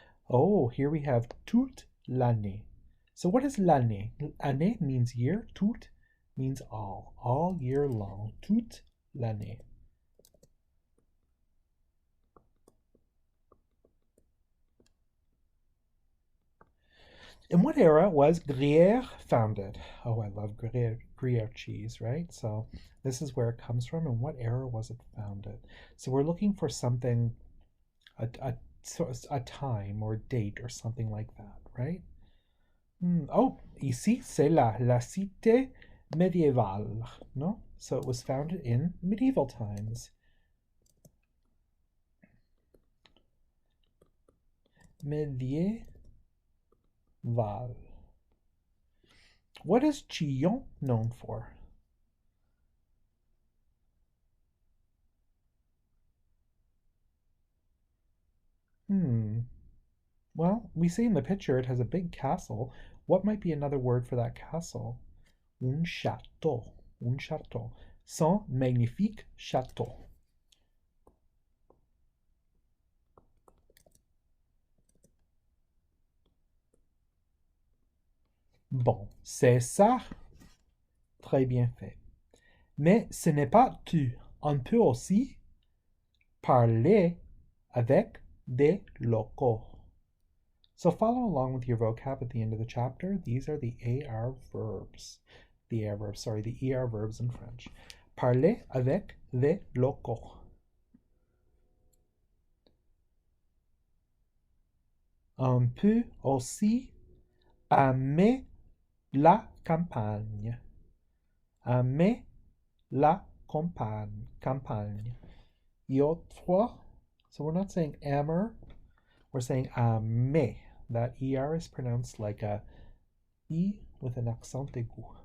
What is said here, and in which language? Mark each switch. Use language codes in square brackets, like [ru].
[en] Oh, here we have [fr] toute l'année. [en] So what is l'année? Année means year. Toute means all year long. [fr] Toute l'année. [en] In what era was Gruyere founded? Oh, I love Gruyere cheese, right? So this is where it comes from. In what era was it founded? So we're looking for something, a time or date or something like that, right? [fr] Oh, ici c'est la cité médiévale, no? [en] So it was founded in medieval times. Médiéval. What is Chillon known for? Well, we see in the picture it has a big castle. What might be another word for that castle? [fr] Un château. Un château. Son magnifique château. Bon, c'est ça. Très bien fait. Mais ce n'est pas tout. On peut aussi parler avec des locaux. [en] So follow along with your vocab at the end of the chapter. These are the AR verbs. The AR verbs, sorry, the ER verbs in French. [fr] Parler avec des locaux. On peut aussi aimer la campagne. Aimer la campagne. [en] L'autre, so we're not saying aimer, we're saying aimer. That ER is pronounced like a E with an accent aigu.